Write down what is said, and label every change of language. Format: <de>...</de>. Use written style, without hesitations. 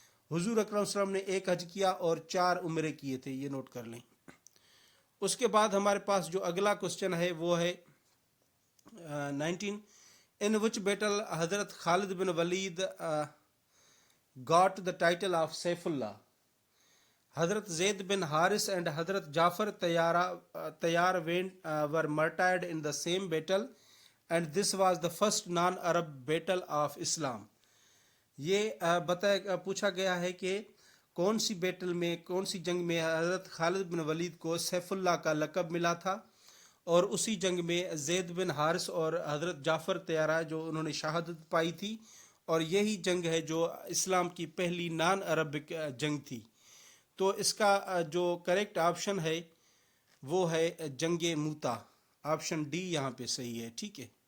<ur>حضور اکرم صلی اللہ علیہ وسلم نے 1 حج کیا اور 4 عمرے کیے تھے, یہ نوٹ کر لیں. اس کے بعد ہمارے پاس جو اگلا کوشچن ہے وہ ہے 19,</ur> <en>in which battle</en> <ur>حضرت خالد بن ولید</ur> <en>got the title of</en> <ur>Saif Ullah.</ur> <en>حضرت زید بن حارث and حضرت Jafar Tayyar were martyred in the same battle, and this was the first non-Arab battle of Islam.</en> <ur>یہ پوچھا گیا ہے کہ کون سی بیٹل میں کون سی جنگ میں حضرت خالد بن ولید کو سیف اللہ کا لقب ملا تھا؟ اور اسی جنگ میں زید بن حارث اور حضرت جعفر طیارہ جو انہوں نے شہادت پائی تھی، اور یہی جنگ ہے جو اسلام کی پہلی نان عربک جنگ تھی۔ تو اس کا جو کریکٹ آپشن ہے وہ ہے جنگ موتا، آپشن ڈی یہاں پہ صحیح ہے، ٹھیک ہے۔</ur>